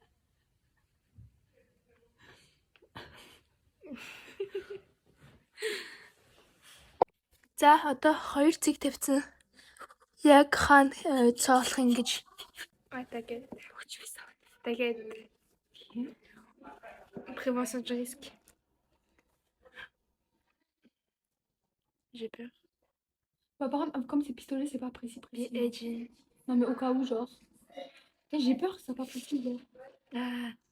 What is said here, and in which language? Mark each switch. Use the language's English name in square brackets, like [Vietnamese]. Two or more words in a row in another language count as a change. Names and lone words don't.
[Mongolian] За одоо 2 цэг тавьсан. Яг хаана цоолох юм гэж. Тэгээд хүч байсан. Тэгээд [French] prévention du risque. J'ai peur. Bah, par contre, comme c'est pistolet, c'est pas précis. Et Jean. Non, mais au cas où, genre. J'ai peur que ça soit pas précis, genre. Ah.